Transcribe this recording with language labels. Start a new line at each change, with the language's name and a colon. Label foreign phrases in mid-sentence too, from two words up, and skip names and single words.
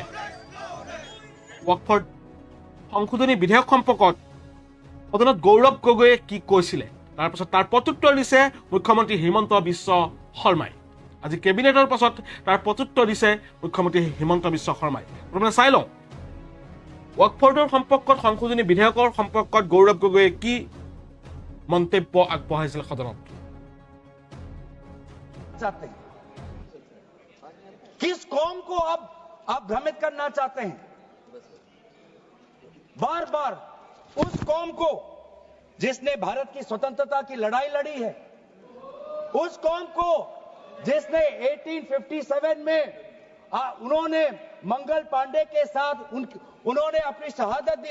Assamese: ৱকফ সংশোধনী বিধেয়ক সম্পৰ্কত সদনত গৌৰৱ গগৈয়ে কি কৈছিলে, তাৰপাছত তাৰ প্ৰত্যুত্তৰ দিছে মুখ্যমন্ত্ৰী হিমন্ত বিশ্ব শৰ্মাই। আজি কেবিনেটৰ পাছত তাৰ প্ৰত্যুত্তৰ দিছে মুখ্যমন্ত্ৰী হিমন্ত বিশ্ব শৰ্মাই। প্ৰথমে চাই লওঁ ৱকফৰ সম্পৰ্কত সংশোধনী বিধেয়কৰ সম্পৰ্কত গৌৰৱ গগৈয়ে কি মন্তব্য আগবঢ়াইছিল সদনত।
Hindi: किस कौम को अब आप भ्रमित करना चाहते हैं? बार बार उस कौम को जिसने भारत की स्वतंत्रता की लड़ाई लड़ी है, उस कौम को जिसने 1857 में उन्होंने मंगल पांडे के साथ उन्होंने अपनी शहादत दी।